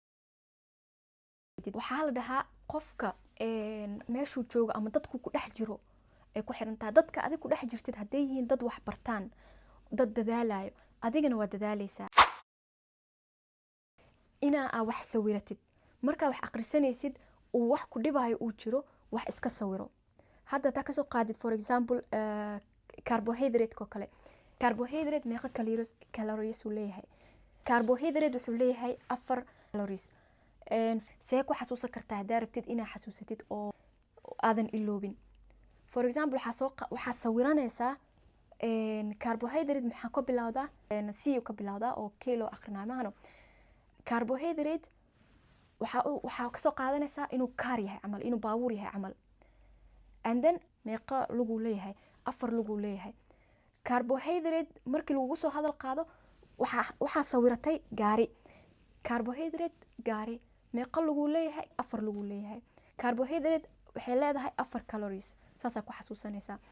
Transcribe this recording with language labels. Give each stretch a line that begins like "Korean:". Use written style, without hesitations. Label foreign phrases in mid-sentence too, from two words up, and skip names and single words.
Somali: waxaa la dhahaa qofka meeshuu joogo ama dadku ku dhex jiro ay ku xirantaa dadka adig ku dhex jirtid hadday yihiin dad wax bartaan dad dadaalayo adigana waa dadaalaysaa inaa wax sawiratid markaa wax aqrisanaysid uu wax ku dhibaayo uu jiro wax iska sawiro hadda taa kasoo qaadid
English: for example
Somali: carbohydrate ko kale carbohydrate meeqa calories uu leeyahay carbohydrate wuxuu leeyahay 4 calories see ku xasuusan kartaa haddaa rabtid inaa xasuusatid oo aadan iloobin
English: for example
Somali: waxaa sawiranaysaa carbohydrate maxaa ka bilowdaa c ka bilowdaa oo kilo aqrinaa maahano carbohydrate waxaa kasoo qaadanaysaa inuu kaar yahay camal inuu baabuur yahay camal
English: and then
Somali: meeqa luguu leeyahay 4 luguu leeyahay carbohydrate markii lagu soo hadal qaado waxaa sawiratay gaari carbohydrate gaari meeqa luguu leeyahay 4 luguu leeyahay carbohydrate waxay leedahay 4 calories saasaa ku xasuusanaysaa